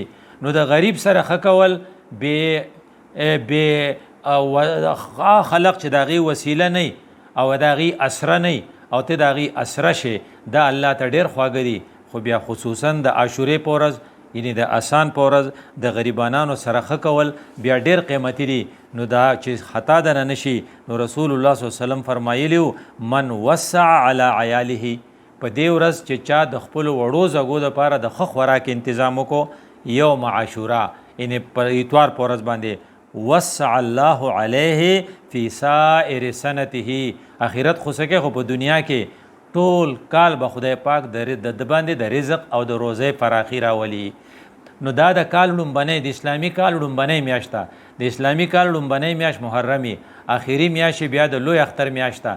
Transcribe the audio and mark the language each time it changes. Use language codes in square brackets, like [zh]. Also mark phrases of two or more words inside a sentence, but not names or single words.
[ps] نو د غریب سره ښه کول، بې خلق چې د هغې وسیله نه او د هغې اسره نه او ته د هغې اسره شي، دا الله ته ډېر خواږه دي. خو بیا خصوصا د عاشورې په ورځ، یعنې د اسان په ورځ د غریبانانو سره ښه کول بیا ډېر قیمتي دي. نو دا چې خطا دنه نشي، نو رسول الله [ar] صلی الله علیه وسلم [ps] فرمایلی و [ar] من وسع علی عیاله، [ps] په دې ورځ چې چا د خپلو وړو زږو دپاره د ښه خوراک انتظام وکړو [ar] یوم عاشورا، [ps] یعنې په اتوار په ورځ باندې، [ar] وسع الله علیه فی سائر سنته، [ps] اخرت خو څه خو په دنیا کې ټول کال به خدای پاک د باندې د رزق او د روزۍ فراخي راولي. نو دا د کال لومبنۍ، د اسلامي کال لومبنۍ میاشت ده، د اسلامي کال لومبنۍ میاشت محرمي، آخري میاشت بیا د لوی اختر میاشت ده.